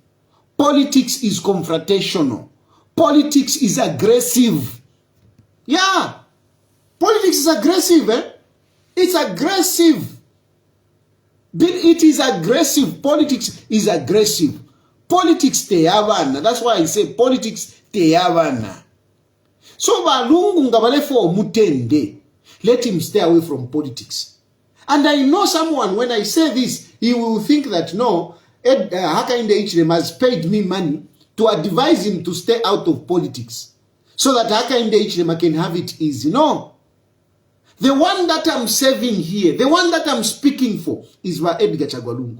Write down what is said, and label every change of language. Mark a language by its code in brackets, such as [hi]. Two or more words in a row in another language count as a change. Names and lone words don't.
[en] Politics is confrontational. Politics is aggressive. Yeah. Politics is aggressive, eh? It's aggressive. It is aggressive. Politics is aggressive. [bem] Politics teyavana. [en] That's why I say politics teyavana. [bem] So Lungu ngabalefo mutende. [en] Let him stay away from politics. And I know someone, when I say this, he will think that no, Hakainde Hichilema has paid me money to advise him to stay out of politics so that Hakainde Hichilema can have it easy. No. The one that I'm saving here, the one that I'm speaking for is Edgar Chagwa.